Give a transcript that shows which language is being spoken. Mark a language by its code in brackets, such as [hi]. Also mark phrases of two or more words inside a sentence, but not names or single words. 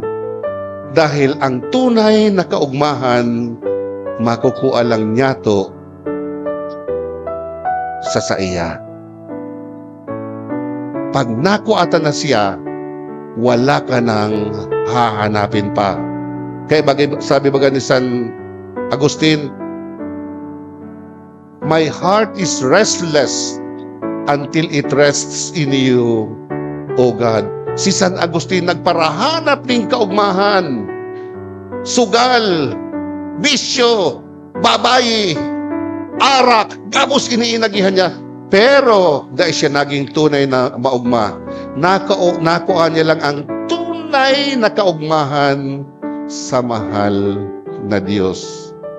[bik] Dahil ang tunay na kaugmahan, makukuha lang niya to sa iya. [tl] Pag nakuatan na siya, wala ka nang hahanapin pa. Kaya sabi baga ni San Agustin, [en] my heart is restless until it rests in you, O God. [bik] Si San Agustin nagparahanap ng kaugmahan, sugal, bisyo, babayi, arak, gabos iniinagihan niya. [tl] Pero dahil siya naging tunay na maugma, nakuha niya lang ang tunay na kaugmahan sa mahal na Diyos.